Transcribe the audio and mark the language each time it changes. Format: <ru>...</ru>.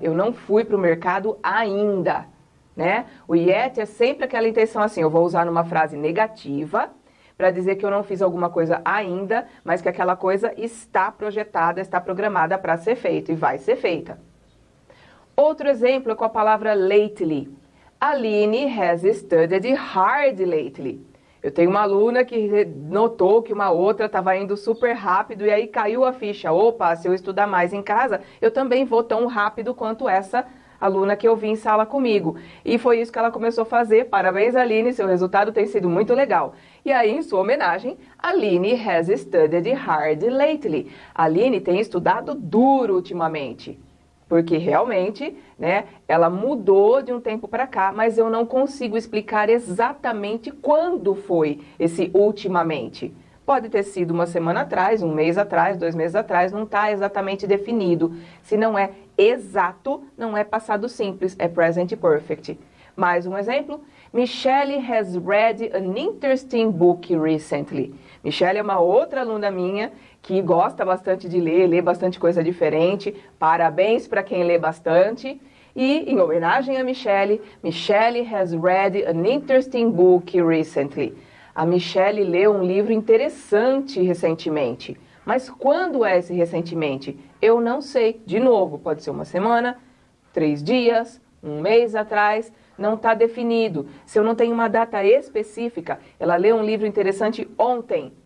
<pt>Eu não fui para o mercado ainda. O yet é sempre aquela intenção assim, eu vou usar numa frase negativa para dizer que eu não fiz alguma coisa ainda, mas que aquela coisa está projetada, está programada para ser feita e vai ser feita. Outro exemplo é com a palavra lately.</pt> <en>Aline has studied hard lately.</en> <pt>Eu tenho uma aluna que notou que uma outra estava indo super rápido e aí caiu a ficha. Opa, se eu estudar mais em casa, eu também vou tão rápido quanto essa aluna que eu vi em sala comigo. E foi isso que ela começou a fazer. Parabéns, Aline, seu resultado tem sido muito legal. E aí, em sua homenagem,</pt> <en>Aline has studied hard lately.</en> <pt>Aline tem estudado duro ultimamente. Porque realmente, ela mudou de um tempo para cá, mas eu não consigo explicar exatamente quando foi esse ultimamente. Pode ter sido uma semana atrás, um mês atrás, 2 meses atrás, não está exatamente definido. Se não é exato, não é passado simples, é present perfect. Mais um exemplo.</pt> <en>Michelle has read an interesting book recently.</en> <pt>Michelle é uma outra aluna minha que gosta bastante de ler, lê bastante coisa diferente. Parabéns para quem lê bastante. E, em homenagem a Michelle,</pt> <en>Michelle has read an interesting book recently.</en> <pt>A Michelle leu um livro interessante recentemente. Mas quando é esse recentemente? Eu não sei. De novo, pode ser uma semana, 3 dias, um mês atrás, não está definido. Se eu não tenho uma data específica, ela leu um livro interessante ontem.</pt>